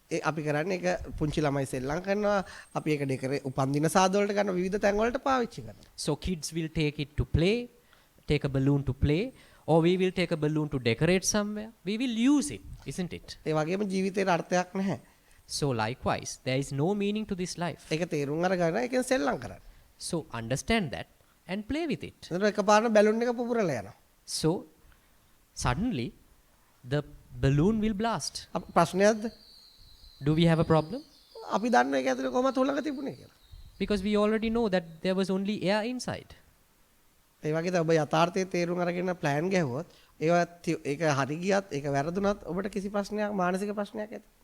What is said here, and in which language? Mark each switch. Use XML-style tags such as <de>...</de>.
<si>අපි කරන්නේ ඒක පුංචි ළමයි සෙල්ලම් කරනවා. අපි ඒක ඩෙකරේ උපන්දින සාද වලට ගන්න විවිධ තැන් වලට පාවිච්චි කරනවා.</si> <en>So kids will take it to play, take a balloon to play, or we will take a balloon to decorate somewhere. We will use it, isn't it?</en> <si>ඒ වගේම ජීවිතේට අර්ථයක් නැහැ.</si> <en>So likewise, there is no meaning to this life.</en> <si>ඒක තේරුම් අරගෙන ඒකෙන් සෙල්ලම් කරන්න.</si> <en>So understand that and play with it.</en> <si>එතකොට එකපාරට බැලුන් එක පුපුරලා යනවා.</si> <en>So suddenly the balloon will blast.</en> <si>ප්‍රශ්නයක්ද?</si> <en>Do we have a problem?</en> <si>අපි දන්නවා ඒක ඇතුලේ කොහොමද හොලඟ තිබුණේ කියලා.</si> <en>Because we already know that there was only air inside.</en> <si>ඒ වගේ තමයි ඔබ යථාර්ථයේ තේරුම් අරගෙන plan ගැහුවොත් ඒක හරි ගියත් ඒක වැරදුනත් ඔබට කිසි ප්‍රශ්නයක් මානසික ප්‍රශ්නයක් ඇති.</si>